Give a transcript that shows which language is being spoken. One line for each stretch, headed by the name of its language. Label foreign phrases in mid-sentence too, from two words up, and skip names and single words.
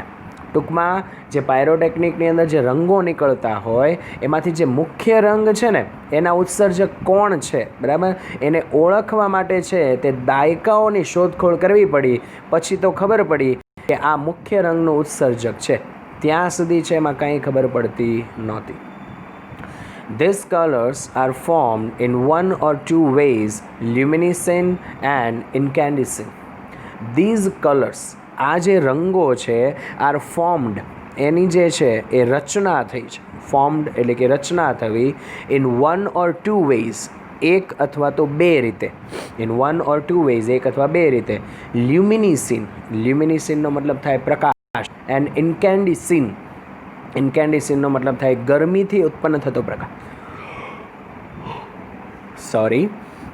Gujarati: ટૂંકમાં જે પાયરોટેકનિકની અંદર જે રંગો નીકળતા હોય એમાંથી જે મુખ્ય રંગ છે ને એના ઉત્સર્જક કોણ છે, બરાબર, એને ઓળખવા માટે છે તે દાયકાઓની શોધખોળ કરવી પડી. પછી તો ખબર પડી કે આ મુખ્ય રંગનું ઉત્સર્જક છે. ત્યાં સુધી છે એમાં કંઈ ખબર પડતી નહોતી.
English: These colors are formed in one or two ways, luminescent and incandescent. These colors,
Gujarati: આ જે રંગો છે,
English: are formed,
Gujarati: એની જે છે એ રચના થઈ છે. ફોર્મ્ડ એટલે કે રચના થવી.
English: in one or two ways,
Gujarati: એક અથવા તો બે રીતે.
English: in one or two ways,
Gujarati: એક અથવા બે રીતે. લ્યુમિનિસિનનો મતલબ થાય પ્રકાશ, એન્ડ ઇન્કેન્ડિસિનનો મતલબ થાય ગરમીથી ઉત્પન્ન થતો પ્રકાશ.